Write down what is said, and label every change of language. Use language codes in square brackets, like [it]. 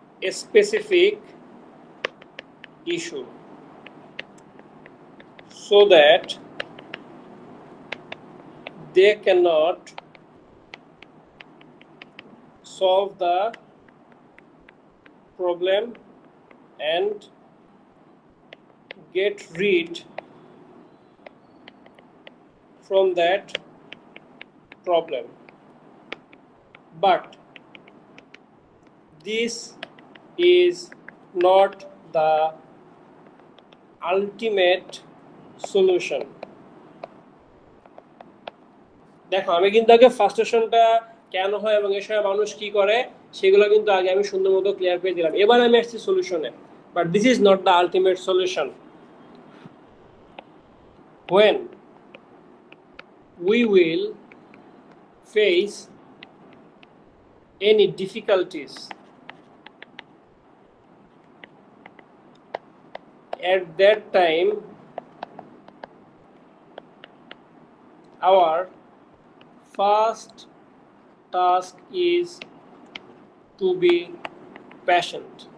[en] specific issue so that they cannot solve the problem and get rid from that problem. But this is not the ultimate solution. [bn] দেখো আমি কিন্তু আগে ফ্রাস্ট্রেশনটা কেন হয় এবং এর সময় মানুষ কি করে সেগুলো কিন্তু আগে আমি সুন্দর মতো ক্লিয়ার করে দিলাম। এবার আমি আসছি সলিউশনে। [en] But this is not the ultimate solution. When we will face any difficulties, at that time our first task is to be patient.